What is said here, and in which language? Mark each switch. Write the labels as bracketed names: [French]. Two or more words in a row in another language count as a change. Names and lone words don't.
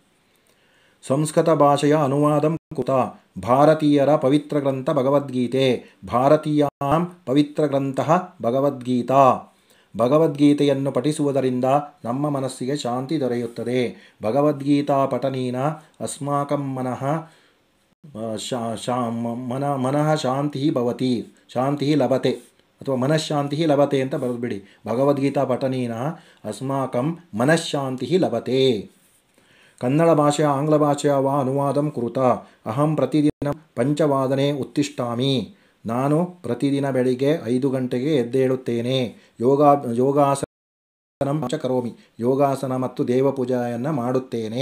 [Kannada] ಸಂಸ್ಕೃತ ಭಾಷೆಯ [Sanskrit] ಅನುವಾದಂ ಕೃತ. [Kannada] ಭಾರತೀಯರ ಪವಿತ್ರ ಗ್ರಂಥ ಭಗವದ್ಗೀತೆ. [Sanskrit] ಭಾರತೀಯಾಂ ಪವಿತ್ರ ಗ್ರಂಥ ಭಗವದ್ಗೀತಾ. [Kannada] ಭಗವದ್ಗೀತೆಯನ್ನು ಪಠಿಸುವುದರಿಂದ ನಮ್ಮ ಮನಸ್ಸಿಗೆ ಶಾಂತಿ ದೊರೆಯುತ್ತದೆ. [Sanskrit] ಭಗವದ್ಗೀತಾ ಪಠನೇನ ಅಸ್ಮಾಕಂ ಮನಃ ಶಾಂತಿ ಭವತಿ, ಶಾಂತಿ ಲಭತೆ, ಅಥವಾ ಮನಃಶಾಂತಿ ಲಭತೆ [Kannada] ಅಂತ ಬರೆದ್ಬಿಡಿ. [Sanskrit] ಭಗವದ್ಗೀತಾ ಪಠನೇನ ಅಸ್ಮಾಕಂ ಮನಃಶಾಂತಿ ಲಭತೆ. ಕನ್ನಡ ಭಾಷೆಯ ಆಂಗ್ಲ ಭಾಷೆಯ ವಾ ಅನುವಾದಂ ಕುರುತ. ಅಹಂ ಪ್ರತಿದಿನ ಪಂಚವಾದನೆ ಉತ್ತಿಷ್ಠಾಮಿ. [Kannada] ನಾನು ಪ್ರತಿದಿನ ಬೆಳಿಗ್ಗೆ 5 ಗಂಟೆಗೆ ಎದ್ದೇಳುತ್ತೇನೆ. [Sanskrit] ಯೋಗಾಸನ ಕರೋಮಿ, [Kannada] ಯೋಗಾಸನ ಮತ್ತು ದೇವಪೂಜೆಯನ್ನು ಮಾಡುತ್ತೇನೆ.